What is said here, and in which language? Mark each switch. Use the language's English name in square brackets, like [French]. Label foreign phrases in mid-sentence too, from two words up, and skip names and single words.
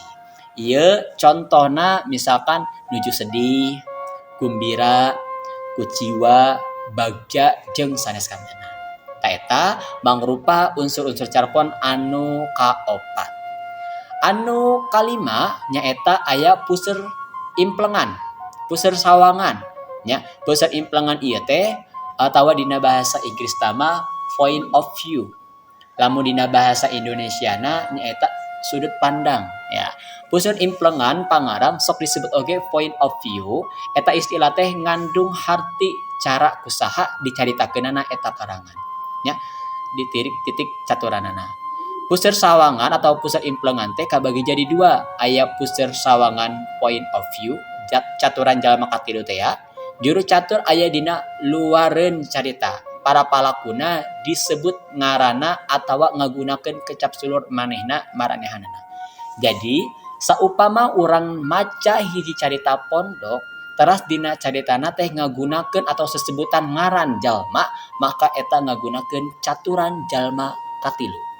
[Sundanese] Ieu contohna misalkan nuju sedih, gumbira, kuciwa, bagja jeung sanes kantena. Ta eta mangrupa unsur-unsur carpon anu kaopat. Anu kalima nyaeta aya puseur implengan, puseur sawangan. Nya, puseur implengan ieu teh atawa dina bahasa Inggris tama [English] point of view. [Sundanese] Lamun dina bahasa Indonesiana nyaeta sudut pandang ya. Puseur implengan pangarang sok disebut oge [English] point of view, [Sundanese] eta istilah teh ngandung harti cara kusaha dicaritakeunana eta karangan. Nya, ditirik titik caturanana. Puseur sawangan atau puseur implengan teh kabagi jadi 2. Aya puseur sawangan [English] point of view, [Sundanese] caturan jalma katilu teh ya. Juru catur aya dina luareun carita. Para palakuna disebut ngaranna atawa ngagunakeun kecap sulur manehna maranehanana. Jadi, saupama urang maca hiji carita pondok, teras dina caritana teh ngagunakeun atau sesebutan ngaran jalma, maka eta ngagunakeun caturan jalma katilu.